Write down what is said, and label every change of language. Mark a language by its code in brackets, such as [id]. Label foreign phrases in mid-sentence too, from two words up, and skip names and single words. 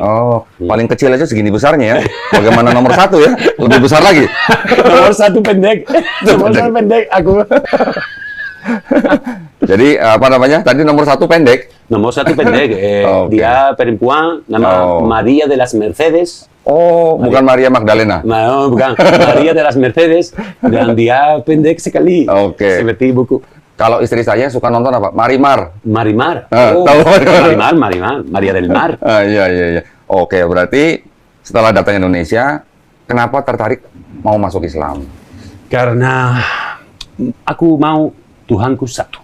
[id] Oh, paling kecil aja segini besarnya ya. Bagaimana nomor 1 ya? Lebih besar lagi. Nomor 1 pendek. Nomor 1 pendek aku. Jadi apa namanya? Tadi nomor 1 pendek. Nomor 1 pendek. Dia perempuan, nama María de las Mercedes. Oh, bukan Maria Magdalena. No, bukan. María de las Mercedes. Dan dia pendek sekali. Oke. Seperti buku. Kalau istri saya suka nonton apa? Marimar. Marimar. Tahu Marimar. Maria del Mar. Iya. Oke, berarti setelah datang Indonesia, kenapa tertarik mau masuk Islam? Karena aku mau Tuhanku satu.